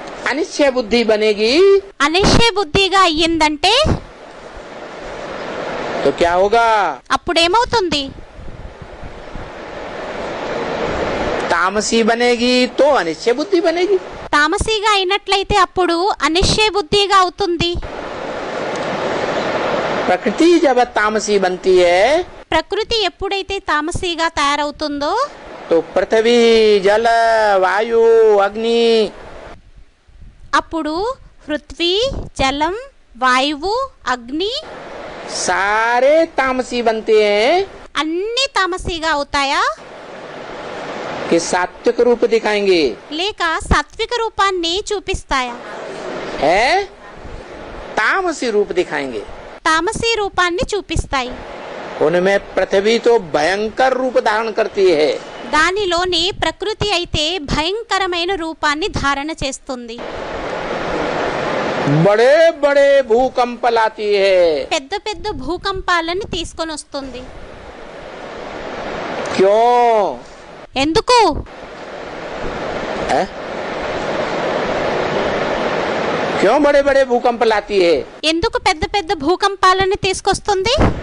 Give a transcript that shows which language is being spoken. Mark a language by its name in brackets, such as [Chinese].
[Hindi] अनिश्चय बुद्धि बनेगी, [Telugu] అనిశ్చయ బుద్ధిగా అయ్యిందంటే [Hindi] तो क्या होगा? [Telugu] అప్పుడేమవుతుంది? [Hindi] तामसी बनेगी तो अनिश्चय बुद्धि बनेगी। [Telugu] తామసీగా అయినట్లయితే అప్పుడు అనిశ్చయ బుద్ధిగా అవుతుంది. [Hindi] प्रकृति जब तामसी बनती है [Telugu] ప్రకృతి ఎప్పుడైతే తామసీగా తయారవుతుందో [Hindi] तो पृथ्वी जल वायु अग्नि [Telugu] అప్పుడు పృథ్వీ, జలం, వాయువు, అగ్ని [Hindi] सारे तामसी बनते हैं [Telugu] అన్నీ తామసీగా అవుతాయా? [Hindi] कि सात्विक रूप दिखाएंगे [Telugu] లేక సాత్విక రూపాన్ని చూపిస్తాయా? [Hindi] है तामसी रूप दिखाएंगे। [Telugu] తామసీ రూపాన్ని చూపిస్తాయి. [Hindi] उनमें पृथ्वी तो भयंकर रूप धारण करती है। [Telugu] దానిలోని ప్రకృతి అయితే భయంకరమైన రూపాన్ని ధారణ చేస్తుంది. [Hindi] बड़े बड़े भूकंप लाती है। [Telugu] పెద్ద పెద్ద భూకంపాలను తీసుకొని వస్తుంది. [Hindi] क्यों? [Telugu] ఎందుకు? [Hindi] है? क्यों बड़े बड़े भूकंप लाती है? [Telugu] ఎందుకు పెద్ద పెద్ద భూకంపాలను తీసుకొస్తుంది?